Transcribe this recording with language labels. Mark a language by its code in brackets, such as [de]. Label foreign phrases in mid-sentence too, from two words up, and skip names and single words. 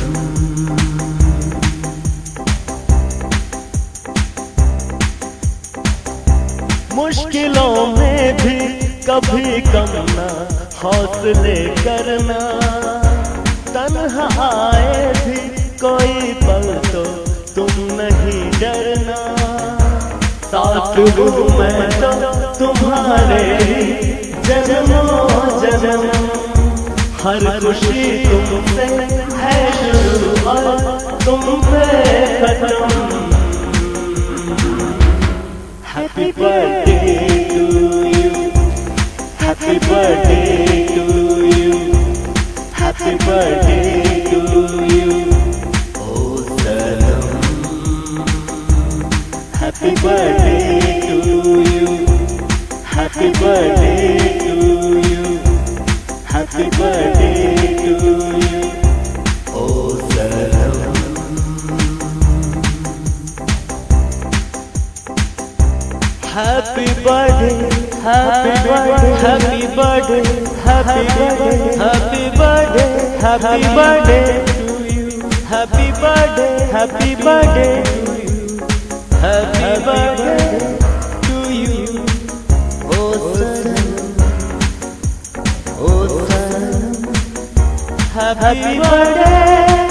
[hi] मुश्किलों में भी कभी कम ना हौसले करना, तन्हा आए भी कोई पल तो तुम नहीं डरना। साथ हूँ मैं तो तुम्हारे जन्मों जन्म, हर खुशी तुमसे है शुरू और तुम पे खत्म। [en] Happy birthday to you, happy birthday to you, happy birthday to you [hi] ओ सनम। [en] Happy birthday to you, happy birthday to you, happy birthday to you [hi] ओ सनम। [en] Happy birthday, happy birthday, happy birthday, happy birthday, happy birthday, happy birthday to you, happy birthday, happy birthday to you, happy birthday to you [hi] ओ सनम, ओ सनम। [en] Happy birthday.